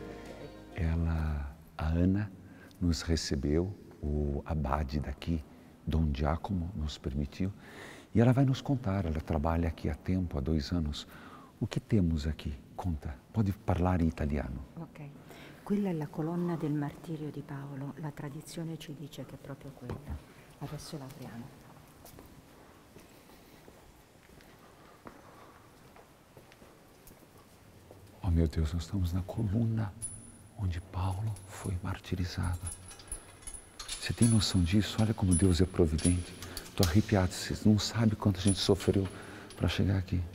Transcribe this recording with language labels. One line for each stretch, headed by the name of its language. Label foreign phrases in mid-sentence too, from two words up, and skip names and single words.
Portuguese: A Ana, nos recebeu, o abade daqui, Dom Giacomo, nos permitiu, e ela vai nos contar, ela trabalha aqui há tempo, há 2 anos, o que temos aqui. Conta, pode falar
Italian: in italiano. Ok, quella è la colonna del martirio di Paolo, la tradizione ci dice che è proprio quella. Adesso la apriamo.
Portuguese: Oh meu Deus, nós estamos na coluna onde Paulo foi martirizado. Você tem noção disso? Olha como Deus é providente. Estou arrepiado, vocês não sabem quanto a gente sofreu para chegar aqui.